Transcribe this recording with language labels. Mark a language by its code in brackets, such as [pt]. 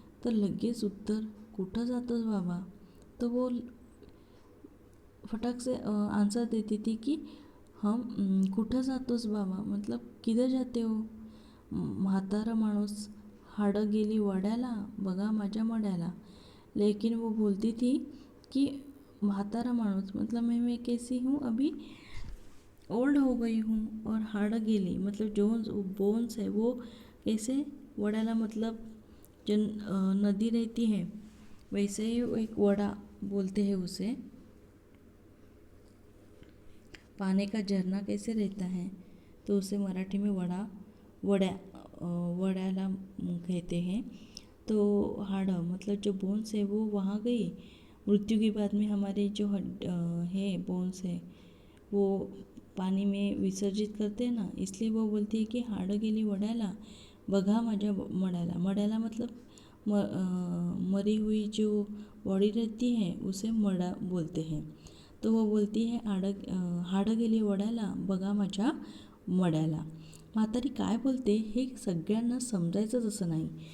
[mr] तर लगेच उत्तर, कुठं जातोस बाबा? [hi] तो वो फटाक से आंसर देती थी कि हम [mr] कुठं जातोस बाबा, [hi] मतलब किधर जाते हो? [mr] म्हातारा माणूस, हाडं गेली वड्याला, बघा माझ्या मड्याला. [hi] लेकिन वो बोलती थी कि [mr] म्हातारा माणूस [hi] मतलब मैं कैसी हूँ अभी, ओल्ड हो गई हूँ, और हाड़ गेली मतलब जो बोन्स है वो कैसे, वड़ाला मतलब जो नदी रहती है वैसे ही एक वड़ा बोलते हैं उसे. पानी का झरना कैसे रहता है तो उसे मराठी में वड़ाला कहते हैं. तो हाड़ मतलब जो बोन्स है वो वहाँ गई. मृत्यु के बाद में हमारे जो है बोन्स है वो पानी में विसर्जित करते हैं ना, इसलिए वो बोलती है कि [mr] हाडं गेली वड्याला, बघा माझ्या मड्याला. [hi] मड्याला मतलब मरी हुई जो बॉडी रहती है उसे मडा बोलते हैं. तो वो बोलती है [mr] हाडं गेली वड्याला, बघा माझ्या मड्याला. म्हातारी काय बोलते हे सगळ्यांना समजायचंच असं नाही.